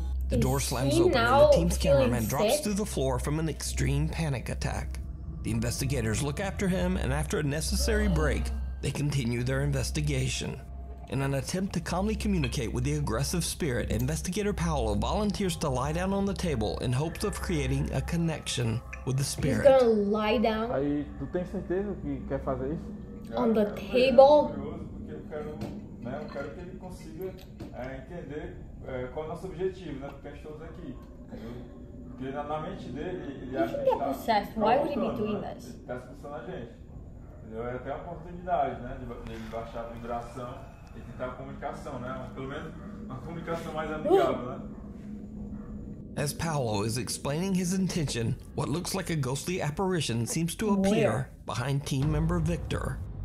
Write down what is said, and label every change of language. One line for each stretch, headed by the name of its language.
English: The door slams open and the team's cameraman drops to the floor from an extreme panic attack. The investigators look after him, and after a necessary break, they continue their investigation. In an attempt to calmly communicate with the aggressive spirit, Investigator Paolo volunteers to lie down on the table in hopes of creating a connection with the spirit. He's gonna lie down.
Portuguese: Aí, tu tem certeza que quer fazer isso?
English: On the table?
Portuguese: Eu quero que ele consiga entender qual é o nosso objetivo, né? Porque a gente todos aqui. Porque na mente dele, ele acha que
English: get possessed. Why would he be doing this?
Portuguese: Ele está expulsando a gente. Entendeu? É até uma oportunidade, né? De baixar a vibração e tentar a comunicação, né? Pelo menos uma comunicação mais amigável, né?
English: As Paolo is explaining his intention, what looks like a ghostly apparition seems to appear behind team member Victor.